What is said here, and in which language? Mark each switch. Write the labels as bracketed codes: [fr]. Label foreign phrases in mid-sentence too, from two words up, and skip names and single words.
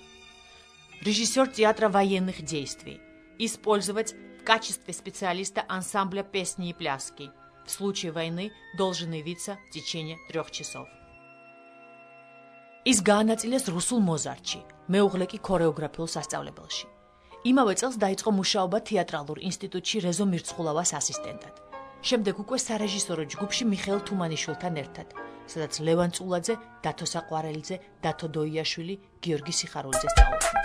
[ru] Режиссер театра военных действий. Использовать в качестве специалиста ансамбля песни и пляски. В случае войны должен явиться в течение 3 часов. [ka] ის გაანაწილეს რუსულ მოზარდში, მეუღლე კი ქორეოგრაფიულ სასწავლებელში. იმავე წელს დაიწყო მუშაობა თეატრალურ ინსტიტუტში რეზო მირცხულავას ასისტენტად. შემდეგ უკვე სარეჟისორო ჯგუფში მიხეილ თუმანიშვილთან ერთად, სადაც ლევან წულაძე, დათო საყვარელიძე, დათო დოიაშვილი, გიორგი სიხარულიძე სწავლობდნენ.